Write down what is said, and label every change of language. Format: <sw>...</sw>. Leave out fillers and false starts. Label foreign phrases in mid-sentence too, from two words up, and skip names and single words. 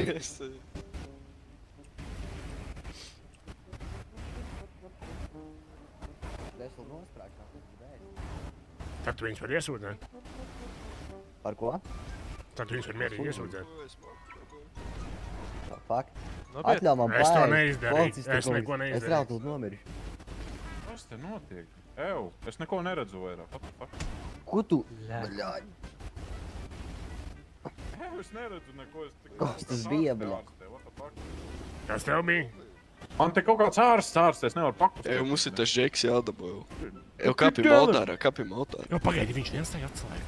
<lv>Tad tu viņus var iesūdzēt. Par ko? Tad tu viņus var mierīgi iesūdzēt. Fuck. Atļauj man Es to neizdarīju. Es neko neizdarīju. Es reāli tūlīt nomiršu. Kas te notiek? Ew, es neko neredzu vairāk.</lv> <en>What the fuck?</en> <lv>Ko tu? Bļaļ. Ew, es neredzu neko. Kas tas bija, bļaļ? Kas tev bija? Man te kaut kāds ārsts, es nevaru pakust. Ew, mums ir tas žeks jādabū jau. Ew, kāpim altārā. Jo, pagaidi, viņš viens tai atslēga.</lv>